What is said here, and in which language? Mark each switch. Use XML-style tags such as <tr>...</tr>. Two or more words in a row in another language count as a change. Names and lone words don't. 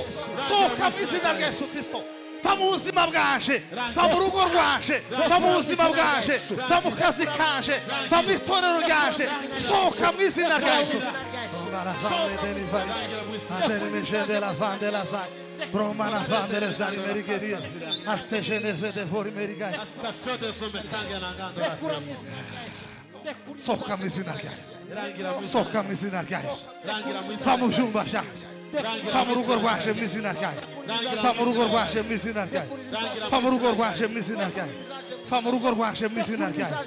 <rw>Sohoka mu izina rya Yesu Kristo. Va mu buzima bwanje, va mu rugo rwanje, va mu buzima bwanje, va mu kazi kanje, va mu itorero ryanje. Sohoka mu izina rya Yesu. Promana vandere zari merigeria. Aste genese de vori merigai. Sohoka mu izina rya Yesu. Sohoka mu izina rya Yesu. Va mu byumba byanjye. Va mu rugo rwaje mu izina rya Yesu. Va mu rugo rwaje mu izina rya Yesu. Va mu rugo rwaje mu izina rya Yesu. Va mu rugo rwaje mu izina rya Yesu.</rw>